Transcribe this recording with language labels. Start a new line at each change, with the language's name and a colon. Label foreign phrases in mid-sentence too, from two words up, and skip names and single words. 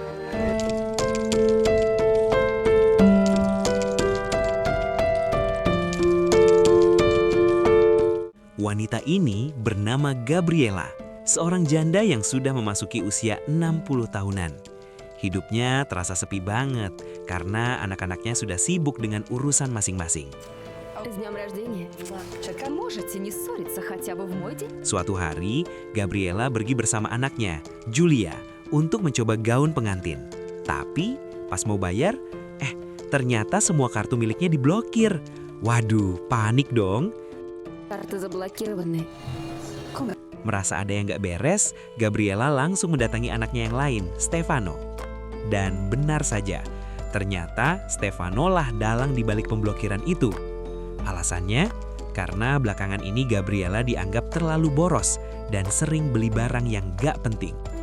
Indonesian: Wanita ini bernama Gabriela, seorang janda yang sudah memasuki usia 60 tahunan. Hidupnya terasa sepi banget karena anak-anaknya sudah sibuk dengan urusan masing-masing.
Russian: С днем рождения. Так, а можете не ссориться хотя бы в мой день?
Indonesian: Suatu hari, Gabriela pergi bersama anaknya, Julia, untuk mencoba gaun pengantin. Tapi, pas mau bayar, ternyata semua kartu miliknya diblokir. Waduh, panik dong.
Russian: Карты заблокированы.
Indonesian: Merasa ada yang gak beres, Gabriela langsung mendatangi anaknya yang lain, Stefano. Dan benar saja, ternyata Stefano lah dalang di balik pemblokiran itu. Alasannya, karena belakangan ini Gabriela dianggap terlalu boros dan sering beli barang yang gak penting.